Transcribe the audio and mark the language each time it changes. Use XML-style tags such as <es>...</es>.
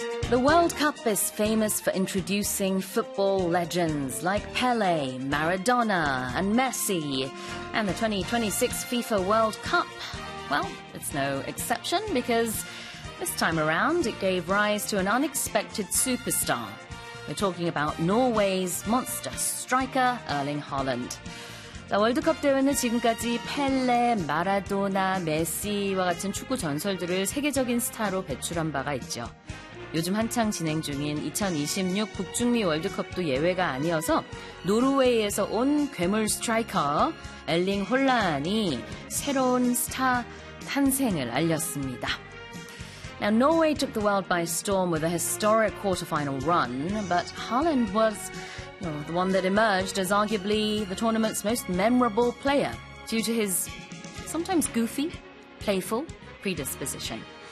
<en>The World Cup is famous for introducing football legends like Pele, Maradona, and Messi. And the 2026 FIFA World Cup, well, it's no exception because this time around it gave rise to an unexpected superstar. We're talking about Norway's monster striker Erling Haaland.</en> <ko>자, 월드컵 대회는 지금까지 펠레, 마라도나, 메시와 같은 축구 전설들을 세계적인 스타로 배출한 바가 있죠. 요즘 한창 진행 중인 2026 북중미 월드컵도 예외가 아니어서 노르웨이에서 온 괴물 스트라이커 엘링 홀란이 새로운 스타 탄생을 알렸습니다.</ko> <en>Now, Norway took the world by storm with a historic quarterfinal run, but Haaland was the one that emerged as arguably the tournament's most memorable player due to his sometimes goofy, playful predisposition.</en>